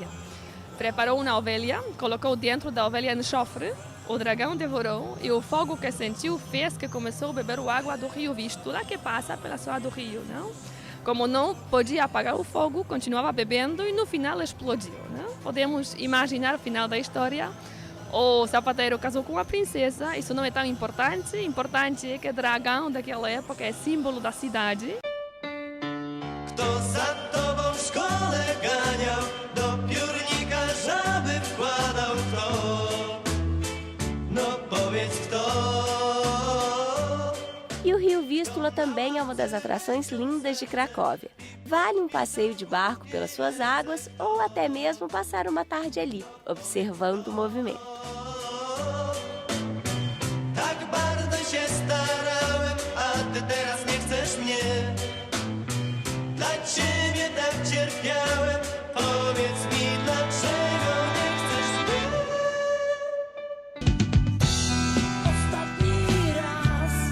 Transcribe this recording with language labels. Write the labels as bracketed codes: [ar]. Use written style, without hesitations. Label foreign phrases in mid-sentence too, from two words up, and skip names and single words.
[pt] Preparou uma ovelha, colocou dentro da ovelha enxofre, o dragão devorou e o fogo que sentiu fez que começou a beber a água do rio Vístula, que passa pela zona do rio, não? Como não podia apagar o fogo, continuava bebendo e no final explodiu, não? Podemos imaginar o final da história. O sapateiro casou com a princesa, isso não é tão importante. Importante é que o dragão daquela época é símbolo da cidade. [pl] Kto za tobą w szkole ganiał, do piórnika żaby wkładał kto? No powiedz kto? [pt] E o rio Vístula também é uma das atrações lindas de Cracóvia. Vale um passeio de barco pelas suas águas ou até mesmo passar uma tarde ali, observando o movimento. [pl] Tak bardzo się starałem, a ty teraz nie chcesz mnie. Dla ciebie tak cierpiałem, powiedz mi dlaczego nie chcesz mnie. Ostatni raz.